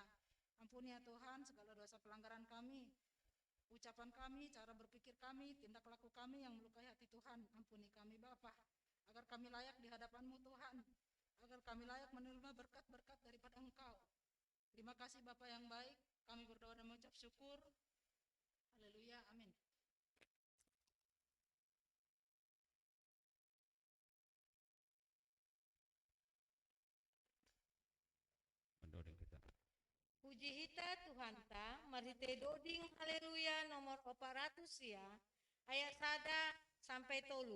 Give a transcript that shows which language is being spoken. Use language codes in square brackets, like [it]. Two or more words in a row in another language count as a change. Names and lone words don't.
[id] Ampuni ya Tuhan segala dosa pelanggaran kami, ucapan kami, cara berpikir kami, tindak laku kami yang melukai hati Tuhan. Ampuni kami Bapa, agar kami layak di hadapan-Mu Tuhan, agar kami layak menerima berkat-berkat daripada Engkau. Terima kasih Bapa yang baik, kami berdoa dan mengucap syukur. Haleluya, amin. [bts] Puji hita Tuhan ta, marite doding haleluya nomor 400 ya, ayat sada sampai tolu.